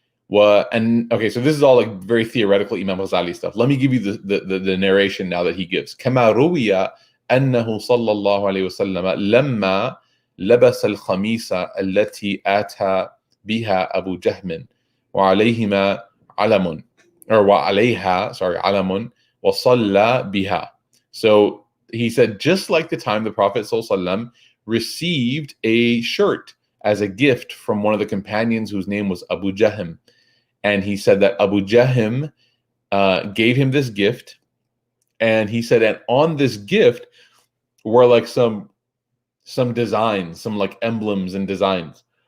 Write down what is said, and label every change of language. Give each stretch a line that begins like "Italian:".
English: And okay, so this is all like very theoretical Imam Ghazali stuff. Let me give you the narration now that he gives.
Arabic: كما روي أنه صلى الله عليه وسلم لما لبس الخميس التي آتى بها أبو جهم وعليهما علم وعليها علم وصلى بها.
English: So he said, just like the time the Prophet ﷺ received a shirt as a gift from one of the companions whose name was Abu Jahm. And he said that Abu Jahm gave him this gift. And he said, and on this gift were like some designs, some like emblems and designs.